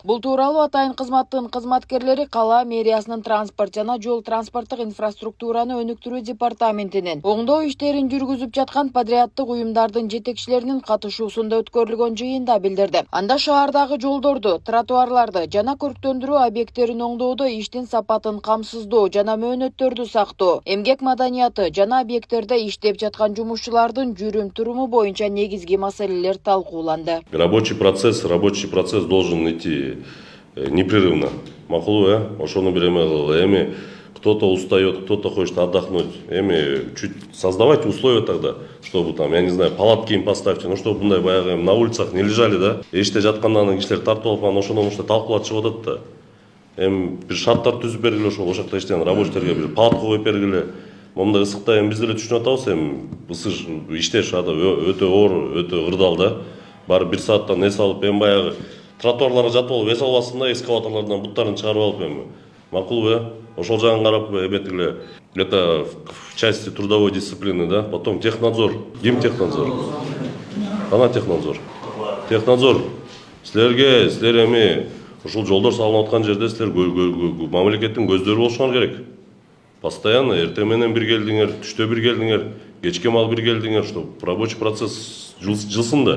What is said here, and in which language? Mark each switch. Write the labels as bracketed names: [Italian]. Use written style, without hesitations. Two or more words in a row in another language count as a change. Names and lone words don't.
[Kyrgyz] Бул тууралуу Атайын кызматтын кызматкерлери кала мэриясынын транспорт жана жол транспорттук инфраструктураны өнүктүрүү департаментинин оңдоо иштерин жүргүзүп жаткан подряддык уюмдардын жетекчилеринин катышуусунда өткөрүлгөн жыйында билдирди. Анда шаардагы жолдорду, тротуарларды жана көрктөндүрүү объекттерин оңдоодо иштин сапатын камсыздоо жана мөөнөттөрдү сактоо, эмгек маданияты жана объекттерде иштеп жаткан жумушчулардын жүрүм-туруму боюнча негизги маселелер талкууланды. [Russian] Рабочий процесс должен идти непрерывно. [Kyrgyz] Макулу, ошону береме кылгыла. [Russian] Эми кто-то устает, кто-то хочет отдохнуть. Эми чуть создавайте условия тогда, чтобы там, я не знаю, палатки им поставьте, чтобы [Kyrgyz] мындай баягы [Russian] на улицах не лежали, да. [Kyrgyz] Эште жаткандан кийин кишилер тартып алып, ошону талкуулатышып атат да. Эми бир шарттар түзүп бергиле, ошол жакта иштеген рабочийлерге бир палатка коюп бергиле. Момундай ысыкта биз деле түшүнүп атабыз, иштеш өтө оор, өтө ырдал да. Барып 1 сааттан эс алып, баягы тротуарларга жатып алып эс албасын да, эскаваторлордон буттарын чыгарып алып макулбу, ошол жагын карап эметкиле. [Russian] Это в части трудовой дисциплины, да. Потом технадзор, гимтехнадзор. Кана технадзор. Технадзор. [Kyrgyz] Силер эми ушул жолдор салынып аткан жерде силер мамлекеттин көздөрү болушуңар керек. Постоянно эртең менен бир келдиңер, түштө бир келдиңер, кечке мал бир келдиңер, [Russian] чтобы рабочий процесс [Kyrgyz] жылсын да.